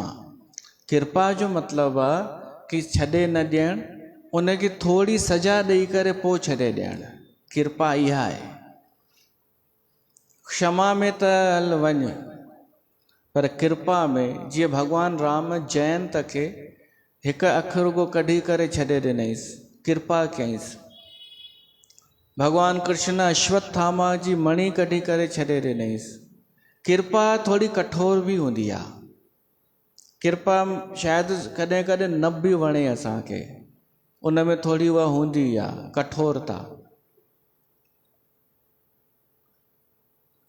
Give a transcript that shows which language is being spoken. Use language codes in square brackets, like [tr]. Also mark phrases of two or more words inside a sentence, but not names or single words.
[sd] कृपा जो मतिलबु आहे कि छॾे न ॾियणु, उनखे थोरी सज़ा ॾेई करे पोइ छॾे ॾियणु। कृपा इहा आहे। क्षमा में त हल वञ, पर कृपा में, जीअं भॻवान राम जयंत खे हिकु अखर रुॻो कढी करे छॾे ॾिनईसि, कृपा कयईंसि। भॻवान कृष्ण अश्वत्थामा जी मणी कढी करे छॾे ॾिनईसि। कृपा थोरी कठोर बि हूंदी आहे। कृपा शायदि कॾहिं कॾहिं न बि वणे असांखे, उन में थोरी उहा हूंदी आहे कठोरता।